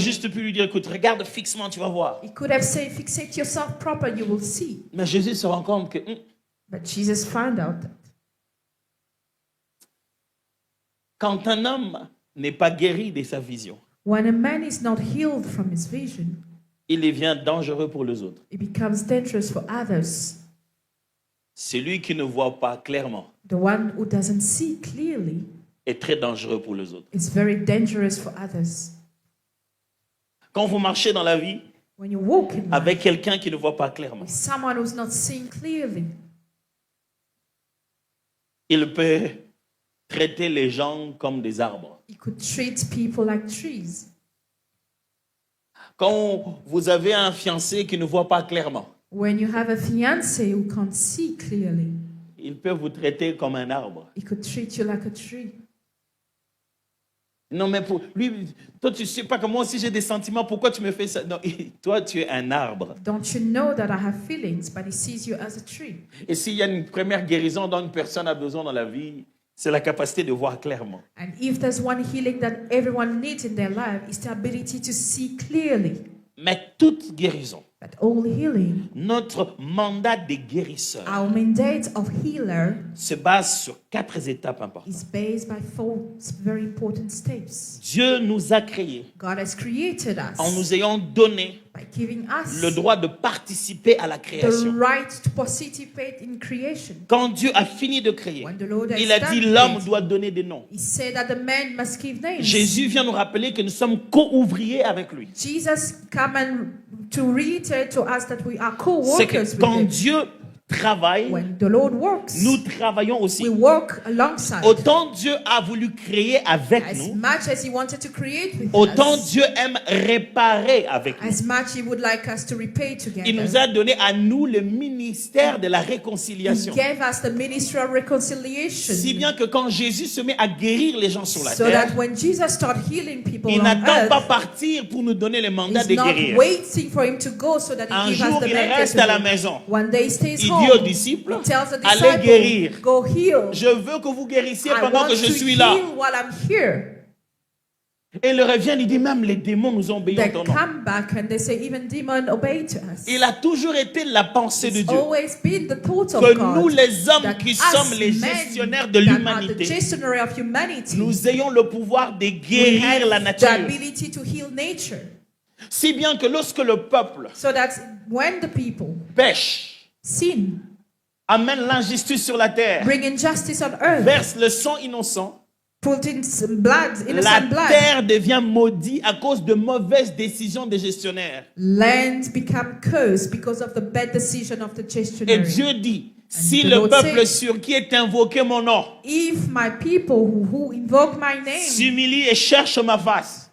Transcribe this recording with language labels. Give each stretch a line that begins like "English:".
French: juste pu lui dire, écoute, regarde fixement, tu vas voir.
English: He could have said, fixate yourself proper, you will see.
French: Mais Jésus se rend compte que
English: But Jesus found out that
French: quand un homme n'est pas guéri de sa vision,
English: when a man is not healed from his vision,
French: il devient dangereux pour les autres.
English: it becomes dangerous for others.
French: Celui qui ne voit pas clairement
English: The one who doesn't see clearly
French: est très dangereux pour les autres.
English: is very dangerous for others.
French: Quand vous marchez dans la vie
English: When you walk in life
French: avec quelqu'un qui ne voit pas clairement,
English: with someone who's not seeing clearly,
French: il peut traiter les gens comme des arbres.
English: you could treat people like trees.
French: Quand vous avez un fiancé qui ne voit pas clairement,
English: When you have a fiancé who can't see clearly,
French: il peut vous traiter comme un arbre.
English: he could treat you like a tree.
French: Non, mais pour lui, toi, tu sais pas que moi aussi j'ai des sentiments, pourquoi tu me fais ça? Non, toi, tu es un arbre.
English: Don't you know that I have feelings, but he sees you as a tree?
French: Et s'il y a une première guérison dont une personne a besoin dans la vie, c'est la capacité de voir clairement.
English: And if there's one healing that everyone needs in their life, it's the ability to see clearly.
French: Mais toute guérison,
English: But all healing,
French: notre mandat de guérisseur
English: our mandate of healer,
French: se base sur 4 étapes importantes.
English: is based by 4 very important steps.
French: Dieu nous a créés
English: God has created
French: en
English: us
French: nous ayant donné
English: by giving us
French: le droit de participer à la
English: the
French: création.
English: right to participate in creation.
French: Quand Dieu a fini de créer,
English: When the Lord has
French: il a
English: done
French: dit l'homme
English: creating,
French: doit donner des noms.
English: he said that the man must give names.
French: Jésus vient nous rappeler que nous sommes co-ouvriers avec lui.
English: Jesus come and to reiterate to us that we are
French: C'est
English: co-workers
French: que
English: with
French: quand
English: him.
French: Dieu travaille,
English: When the Lord works,
French: nous travaillons aussi.
English: we work alongside.
French: Autant Dieu a voulu créer avec
English: As
French: nous,
English: much as he wanted to create with
French: autant
English: us,
French: Dieu aime réparer avec nous.
English: as much he would like us to repay
French: Il nous
English: together.
French: a donné à nous le ministère de la
English: He
French: réconciliation.
English: gave us the ministry of reconciliation.
French: Si bien que quand Jésus se met à guérir les gens sur la
English: So
French: terre,
English: that when Jesus started healing people
French: il
English: on
French: n'attend pas
English: earth,
French: partir pour nous donner le mandat
English: he's
French: de
English: not
French: guérir.
English: waiting for him to go so that he
French: Un
English: gives
French: jour,
English: us the
French: il
English: mandate
French: reste
English: to
French: à la
English: go.
French: maison.
English: One day he stays
French: Il
English: home.
French: dit aux disciples,
English: He tells the
French: allez guérir.
English: disciples, go heal.
French: Je veux que vous guérissiez
English: I
French: pendant
English: want
French: que je
English: to
French: suis là.
English: heal while I'm here.
French: Et il revient, il dit, même les démons nous ont obéi en
English: They
French: ton nom.
English: come back and they say, even demon obey to us.
French: Il a toujours été la pensée de
English: It's
French: Dieu.
English: always been the thought of
French: Que
English: God.
French: nous, les hommes
English: that
French: qui
English: us
French: sommes les
English: men
French: gestionnaires de
English: that are the
French: l'humanité,
English: gestionary of humanity,
French: nous ayons le pouvoir de
English: we
French: guérir la
English: have the
French: nature.
English: ability to heal nature.
French: Si bien que lorsque le peuple
English: So that when the people
French: pêche,
English: sin,
French: amène l'injustice sur la terre,
English: bring injustice on earth,
French: verse le sang innocent,
English: put in some blood,
French: La
English: innocent blood.
French: terre devient maudite à cause de mauvaises décisions des gestionnaires.
English: Land become cursed because of the bad decision of the
French: Et
English: gestionary.
French: Dieu dit, si
English: the
French: le
English: Lord
French: peuple sur qui est invoqué mon nom
English: If my people who invoke my name,
French: s'humilie et cherche ma face,